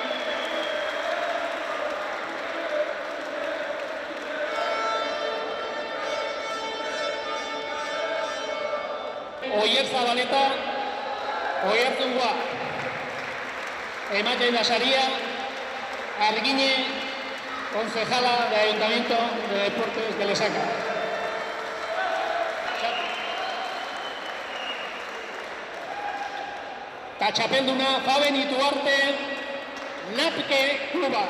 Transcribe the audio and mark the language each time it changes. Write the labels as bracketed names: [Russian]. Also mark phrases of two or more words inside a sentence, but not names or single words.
[Basque] Oyer Zabaleta, Oyer Zungua. Ematen da saria Argiñe, [Spanish] concejala de Ayuntamiento de Deportes de Lesaca. [Basque] Ta txapelduna Faben Ituarte, Napke Kluba.